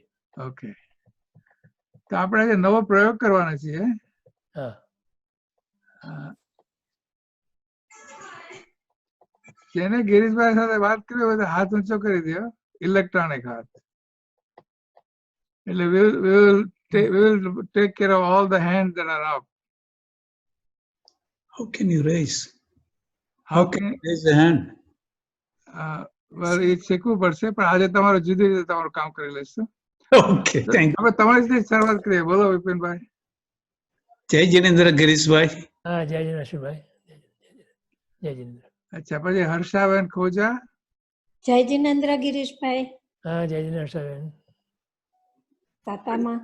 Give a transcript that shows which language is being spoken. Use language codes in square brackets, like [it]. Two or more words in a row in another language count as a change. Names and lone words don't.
[gu] ઓકે, તો આપણે આજે નવો પ્રયોગ કરવાનો છીએ. હા. જેને ગિરીશભાઈ સાથે વાત કરી હોય તો હાથ ઊંચો કરી દો. ઇલેક્ટ્રોનિક હાથ. [en] એટલે we will take care of all the hands that are up. How can you raise? How can Raise the hand. well, [gu] એ શીખવું પડશે, પણ આજે તમારું જુદી રીતે તમારું કામ કરી લઈશું. [en] Okay, thank you. [gu] આપણે તમારી રીતે શરૂઆત કરીએ. બોલો વિપિનભાઈ. જય જિનેન્દ્ર ગિરીશભાઈ. હા, જય જિનેન્દ્ર અશ્વિનભાઈ. જય જિનેન્દ્ર. અચ્છા, પછી હર્ષાબેન ખોજા. જય જિનેન્દ્ર ગિરીશભાઈ. હા, જય જિનેન્દ્ર હર્ષાબેન. તાતામાં.